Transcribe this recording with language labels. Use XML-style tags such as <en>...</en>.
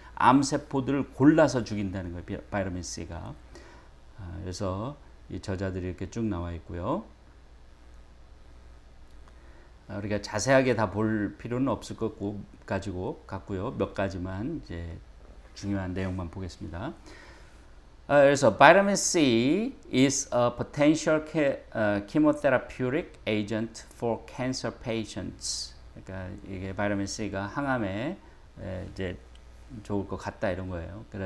<ko>암세포들을 골라서 죽인다는 거예요. 바이타민 C가. 그래서 이 저자들이 이렇게 쭉 나와 있고요. 우리가 자세하게 다 볼 필요는 없을 것 같고요. 몇 가지만 이제 중요한 내용만 보겠습니다.</ko> <en>그래서 바이타민 C is a potential chemotherapeutic agent for cancer patients.</en> <ko>그러니까 이게 바이타민 C가 항암에 이제 좋을 것 같다 이런 거예요.</ko>